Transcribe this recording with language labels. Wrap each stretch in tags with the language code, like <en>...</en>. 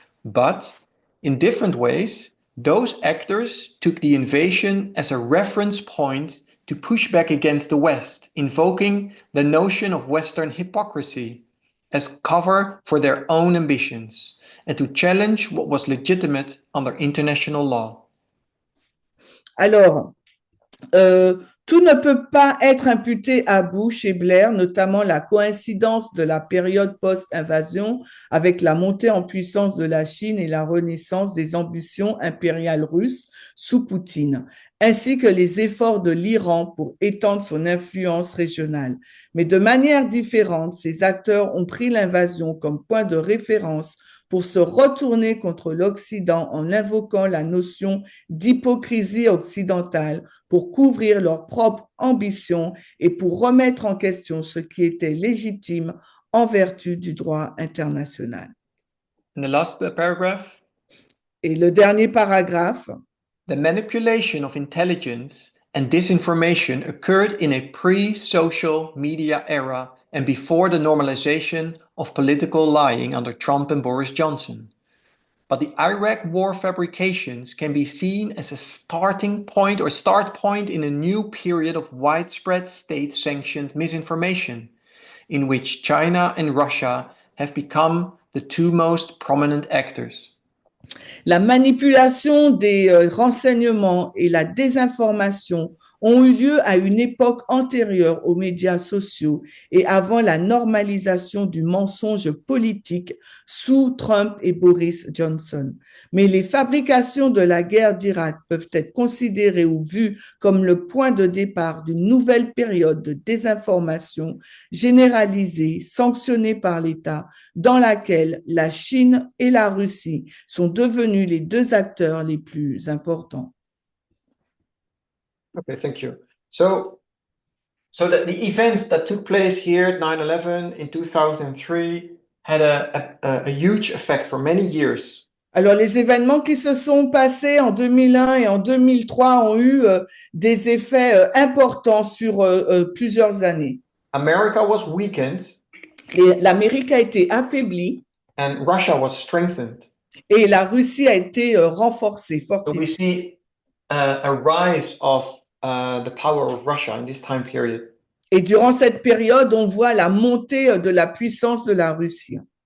<en>But in different ways, those actors took the invasion as a reference point to push back against the West, invoking the notion of Western hypocrisy as cover for their own ambitions and to challenge what was legitimate under international law.</en> <fr>Alors, tout ne peut pas être imputé à Bush et Blair, notamment la coïncidence de la période post-invasion avec la montée en puissance de la Chine et la renaissance des ambitions impériales russes sous Poutine, ainsi que les efforts de l'Iran pour étendre son influence régionale. Mais de manière différente, ces acteurs ont pris l'invasion comme point de référence pour se retourner contre l'Occident en invoquant la notion d'hypocrisie occidentale pour couvrir leurs propres ambitions et pour remettre en question ce qui était légitime en vertu du droit international.</fr> <en>And the last paragraph.</en> <fr>Et le dernier paragraphe.</fr> <en>The manipulation of intelligence and disinformation occurred in a pre-social media era and before the normalization of political lying under Trump and Boris Johnson. But the Iraq war fabrications can be seen as a starting point or start point in a new period of widespread state-sanctioned misinformation, in which China and Russia have become the two most prominent actors.</en> <fr>La manipulation des renseignements et la désinformation ont eu lieu à une époque antérieure aux médias sociaux et avant la normalisation du mensonge politique sous Trump et Boris Johnson. Mais les fabrications de la guerre d'Irak peuvent être considérées ou vues comme le point de départ d'une nouvelle période de désinformation généralisée, sanctionnée par l'État, dans laquelle la Chine et la Russie sont devenus les deux acteurs les plus importants.</fr> <en>Okay, thank you. So the events that took place here at 9/11 in 2003 had a huge effect for many years.</en> <fr>Alors, les événements qui se sont passés en 2001 et en 2003 ont eu des effets importants sur plusieurs années.</fr> <en>America was weakened.</en> <fr>L'Amérique a été affaiblie.</fr> <en>And Russia was strengthened.</en> <fr>Et la Russie a été renforcée, fortifiée.</fr> <en>So we see a rise of the power of Russia in this time period.</en> <fr>Et durant cette période, on voit la montée de la puissance de la Russie.</fr>